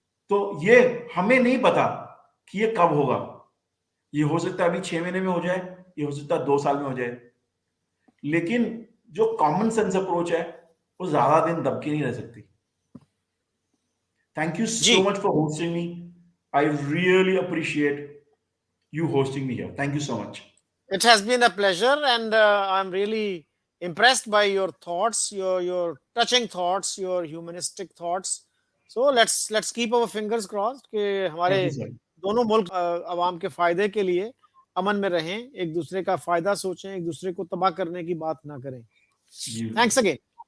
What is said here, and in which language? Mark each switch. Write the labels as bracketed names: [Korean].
[Hindi] तो ये हमें नहीं पता कि ये कब होगा. ये हो सकता है अभी 6 महीने में हो जाए, ये हो सकता है 2 साल में हो जाए. लेकिन जो कॉमन सेंस अप्रोच है वो ज्यादा दिन दब के नहीं रह सकती. [English] Thank you so much for hosting me. I really appreciate you hosting me here. Thank you so much. It has been a pleasure, and I'm really impressed by your thoughts, your touching thoughts, your humanistic thoughts. So let's keep our fingers crossed [Hindi] कि हमारे दोनों मुल्क अवाम के फायदे के लिए अमन में रहें, एक दूसरे का फायदा सोचें, एक दूसरे को तबाह करने की बात ना करें. [English] Thanks again.